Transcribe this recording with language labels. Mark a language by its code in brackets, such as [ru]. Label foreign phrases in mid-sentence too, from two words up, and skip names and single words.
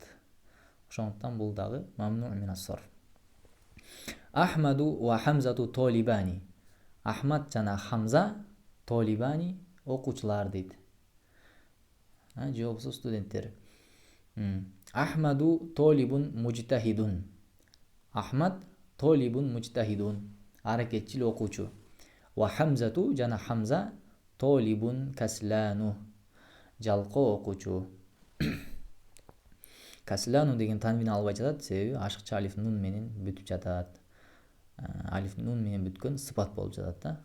[ky] Ошондуктан бул дагы [ar] ممنوع من الصرف. أحمد وحمزة طالبان. [ky] Ахмад жана Хамза толибани окуучулар дейт. Же болбосо студенттер. [ar] أحمد طالب مجتهد. أحمد طالب مجتهد. [ky] Аракетчил окуучу. [ar] وحمزة [ky] жана Хамза [ar] طالب كسلان. [ky] Жалкоо окуучу. Каслану деген танвин албай жатат, себеби ашыкча алиф нун менен бүтүп жатат. Алиф нун менен бүткөн сыпат болуп жатат да.